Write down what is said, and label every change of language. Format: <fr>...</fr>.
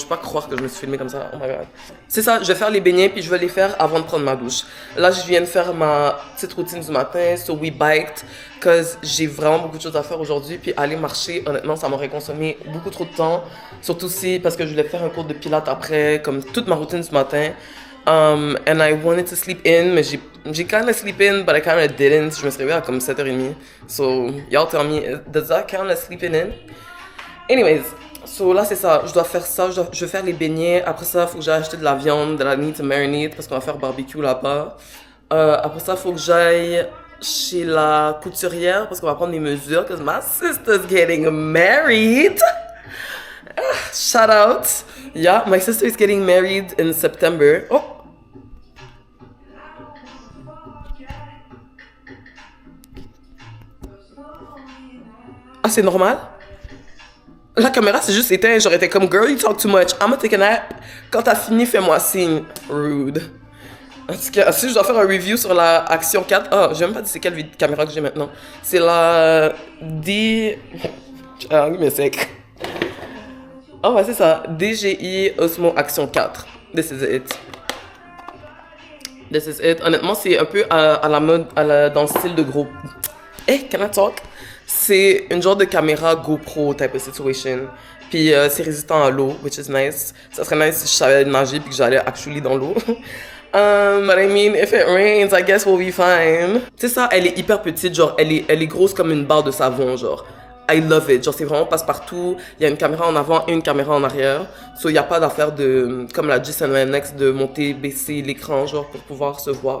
<fr>Je peux pas croire que je me suis filmée comme ça.</fr> <en>Oh my god.</en> <fr>C'est ça, je vais faire les beignets puis je vais les faire avant de prendre ma douche. Là, je viens de faire ma petite routine du matin.</fr> <en>So we biked because</en> <fr>j'ai vraiment beaucoup de choses à faire aujourd'hui. Puis aller marcher, honnêtement, ça m'aurait consommé beaucoup trop de temps. Surtout si parce que je voulais faire un cours de pilates après, comme toute ma routine du matin.</fr> <en>And I wanted to sleep in,</en> <fr>mais j'ai</fr> <en>kind of sleep in, but I kind of didn't.</en> <fr>Je me suis réveillée à comme 7h30.</fr> <en>So, y'all tell me, does that count as sleeping in?</en> <fr>Anyways, so là c'est ça, je dois faire ça, je vais faire les beignets. Après ça, il faut que j'aille acheter de la viande,</fr> <en>that I need to marinate,</en> <fr>parce qu'on va faire barbecue là-bas. Après ça, il faut que j'aille chez la couturière, parce qu'on va prendre des mesures,</fr> <en>because my sister's getting married. Shout out. Yeah, my sister is getting married in September. Oh.</en> <fr>Ah, c'est normal? La caméra, c'est juste éteint. J'aurais été comme,</fr> <en>girl, you talk too much. I'm gonna take a nap.</en> <fr>Quand t'as fini, fais-moi signe. Rude. En tout cas, si je dois faire un review sur la Action 4, j'ai même pas dit c'est quelle caméra que j'ai maintenant. C'est la D... Ah, mais sec. Oh, ouais, c'est ça.</fr> <en>DJI Osmo Action 4. This is it. This is it.</en> <fr>Honnêtement, c'est un peu à la mode, dans le style de gros...</fr> <en>Hey, can I talk?</en> <fr>C'est une genre de caméra GoPro</fr> <en>type of situation.</en> <fr>Puis c'est résistant à l'eau,</fr> <en>which is nice.</en> <fr>Ça serait nice si je savais nager puis que j'allais actually dans l'eau.</fr> <en>But I mean, if it rains, I guess we'll be fine.</en> <fr>C'est ça, elle est hyper petite, genre, elle est grosse comme une barre de savon, genre.</fr> <en>I love it.</en> <fr>Genre, c'est vraiment passe-partout. Il y a une caméra en avant et une caméra en arrière. So, il n'y a pas d'affaire de, comme la G7X, de monter, baisser l'écran, genre, pour pouvoir se voir.</fr>